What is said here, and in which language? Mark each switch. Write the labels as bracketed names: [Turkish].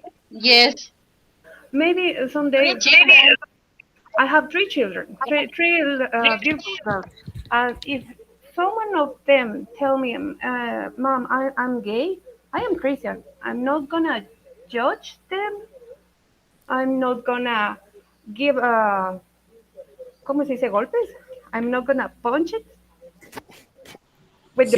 [English] Yes. Maybe someday. I have three children, three beautiful girls, and if someone of them tell me, "Mom, I'm gay," I am Christian. I'm not gonna judge them. I'm not gonna give [Spanish] ¿cómo se dice golpes? [English] I'm not gonna punch it with the